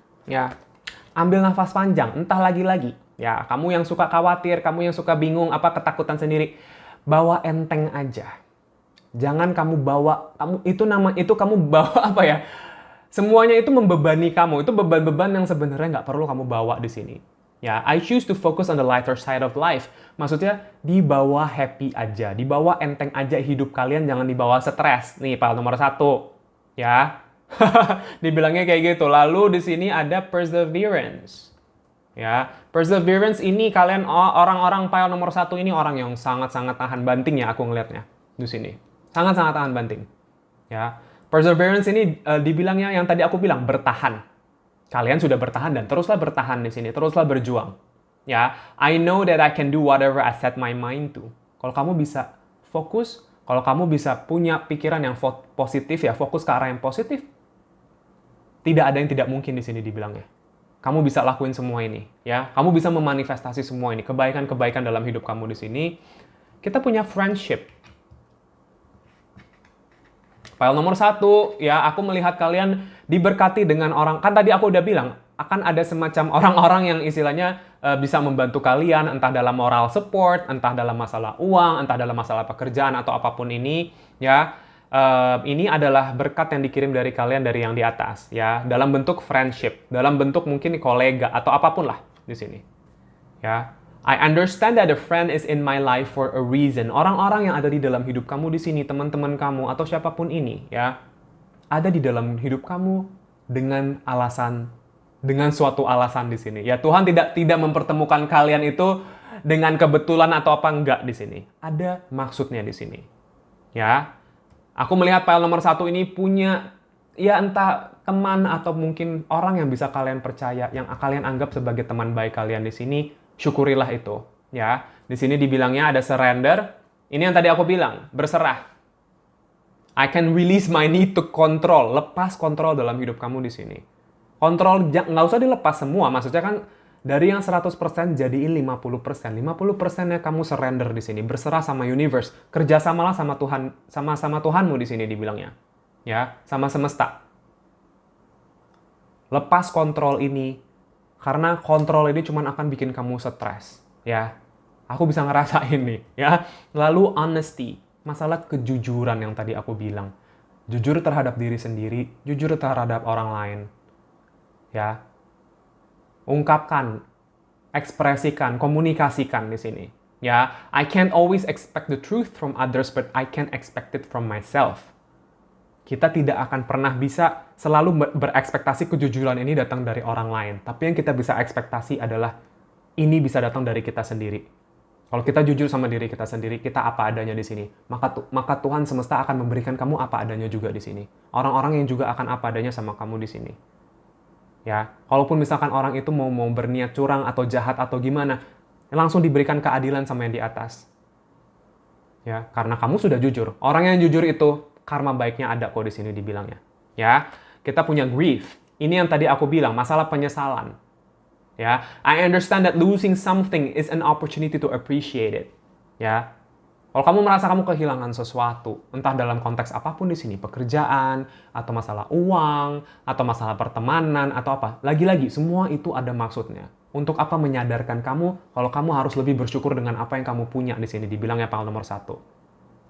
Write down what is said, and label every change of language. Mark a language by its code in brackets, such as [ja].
[id] Ya, ambil nafas panjang, entah lagi-lagi. Ya, kamu yang suka khawatir, kamu yang suka bingung, apa ketakutan sendiri, bawa enteng aja. Jangan kamu bawa, itu kamu bawa apa ya? Semuanya itu membebani kamu. Itu beban-beban yang sebenarnya nggak perlu kamu bawa di sini. [en] Ya, I choose to focus on the lighter side of life. [id] Maksudnya, dibawa happy aja. Dibawa enteng aja hidup kalian, jangan dibawa stres. Nih, pile nomor 1. Ya. Dibilangnya kayak gitu. Lalu di sini ada perseverance. Ya, perseverance ini kalian orang-orang pile nomor 1 ini orang yang sangat-sangat tahan banting ya aku ngelihatnya di sini. Sangat-sangat tahan banting. Ya. Perseverance ini dibilangnya yang tadi aku bilang bertahan. Kalian sudah bertahan dan teruslah bertahan di sini, teruslah berjuang. [en] Ya, I know that I can do whatever I set my mind to. [id] Kalau kamu bisa fokus, kalau kamu bisa punya pikiran yang positif ya, fokus ke arah yang positif. Tidak ada yang tidak mungkin di sini dibilangnya. kamu bisa lakuin semua ini, ya. Kamu bisa memanifestasi semua ini, kebaikan-kebaikan dalam hidup kamu di sini. Kita punya friendship. File nomor 1, ya, aku melihat kalian diberkati dengan orang, kan tadi aku udah bilang, akan ada semacam orang-orang yang istilahnya bisa membantu kalian, entah dalam moral support, entah dalam masalah uang, entah dalam masalah pekerjaan, atau apapun ini, ya. Ini adalah berkat yang dikirim dari kalian dari yang di atas, ya, dalam bentuk friendship, dalam bentuk mungkin kolega, atau apapun lah di sini. Ya. [en] I understand that a friend is in my life for a reason. [id] Orang-orang yang ada di dalam hidup kamu di sini, teman-teman kamu atau siapapun ini, ya, ada di dalam hidup kamu dengan alasan, dengan suatu alasan di sini. Ya, Tuhan tidak mempertemukan kalian itu dengan kebetulan atau apa enggak di sini. Ada maksudnya di sini. Ya. Aku melihat file nomor 1 ini punya, ya, entah teman atau mungkin orang yang bisa kalian percaya, yang kalian anggap sebagai teman baik kalian di sini. Syukurilah itu, ya. Di sini dibilangnya ada surrender. Ini yang tadi aku bilang, berserah. [en] I can release my need to control. [id] Lepas kontrol dalam hidup kamu di sini. Kontrol nggak usah dilepas semua. Maksudnya kan dari yang 100% jadiin 50%. 50%-nya kamu surrender di sini. Berserah sama universe. Kerjasamalah sama Tuhan, sama Tuhanmu di sini dibilangnya. Ya, sama semesta. Lepas kontrol ini. Karena kontrol ini cuma akan bikin kamu stres, ya. Aku bisa ngerasain nih, ya. Lalu honesty, masalah kejujuran yang tadi aku bilang. Jujur terhadap diri sendiri, jujur terhadap orang lain. Ya. Ungkapkan, ekspresikan, komunikasikan di sini. [en] Ya, I can't always expect the truth from others, but I can expect it from myself. [id] Kita tidak akan pernah bisa selalu berekspektasi kejujuran ini datang dari orang lain. Tapi yang kita bisa ekspektasi adalah ini bisa datang dari kita sendiri. Kalau kita jujur sama diri kita sendiri, kita apa adanya di sini. Maka Tuhan semesta akan memberikan kamu apa adanya juga di sini. Orang-orang yang juga akan apa adanya sama kamu di sini. Ya, kalaupun misalkan orang itu mau berniat curang atau jahat atau gimana, langsung diberikan keadilan sama yang di atas. Ya, karena kamu sudah jujur. Orang yang jujur itu karma baiknya ada kok di sini dibilangnya. Ya, kita punya grief. Ini yang tadi aku bilang, masalah penyesalan. [en] Ya, I understand that losing something is an opportunity to appreciate it. [id] Ya, kalau kamu merasa kamu kehilangan sesuatu, entah dalam konteks apapun di sini, pekerjaan, atau masalah uang, atau masalah pertemanan, atau apa, lagi-lagi semua itu ada maksudnya. Untuk apa menyadarkan kamu kalau kamu harus lebih bersyukur dengan apa yang kamu punya di sini, dibilangnya file nomor 1.